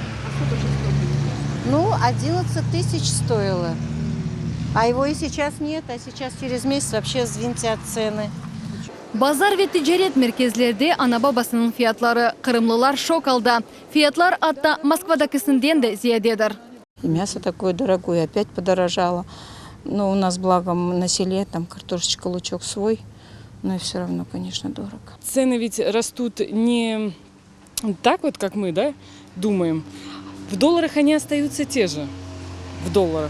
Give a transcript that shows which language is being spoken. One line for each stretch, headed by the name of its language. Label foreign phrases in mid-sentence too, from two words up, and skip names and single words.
Russian: Ну, 11 тысяч стоило. А его и сейчас нет, а сейчас через месяц вообще взвинтят цены.
Crimean Tatar: Bazar ve ticaret merkezlerde ana babasının fiyatları Kırımlılar şok aldı. Fiyatlar hatta Moskva'dakisinden de ziyadedir.
Russian: И мясо такое дорогое, опять подорожало. Но у нас, благо, на селе, там картошечка, лучок свой. Но и все равно, конечно, дорого. Цены ведь растут не так вот, как мы, да, думаем. В долларах они остаются те же, в долларах.